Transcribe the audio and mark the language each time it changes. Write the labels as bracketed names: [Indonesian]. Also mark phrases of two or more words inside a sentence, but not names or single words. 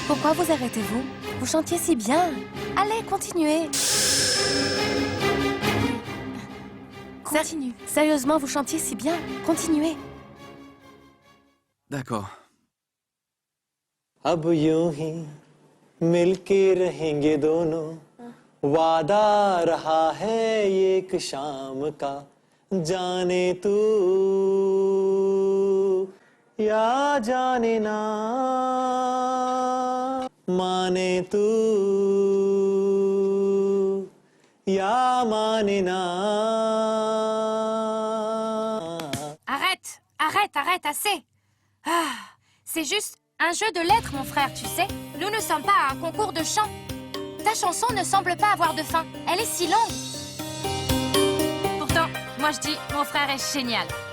[French] Pourquoi vous arrêtez-vous? Vous chantiez si bien. Allez, continuez. Continue. Sérieusement, vous chantiez si bien. Continuez. D'accord. [Hindi] अब यूं ही मिलके रहेंगे दोनों वादा रहा है ये एक शाम का जाने तू या जाने ना माने तू या माने ना [French] Arrête, arrête, arrête, assez. Ah, c'est juste un jeu de lettres, mon frère, tu sais. Nous ne sommes pas à un concours de chant. Ta chanson ne semble pas avoir de fin. Elle est si longue. Pourtant, moi je dis, mon frère est génial.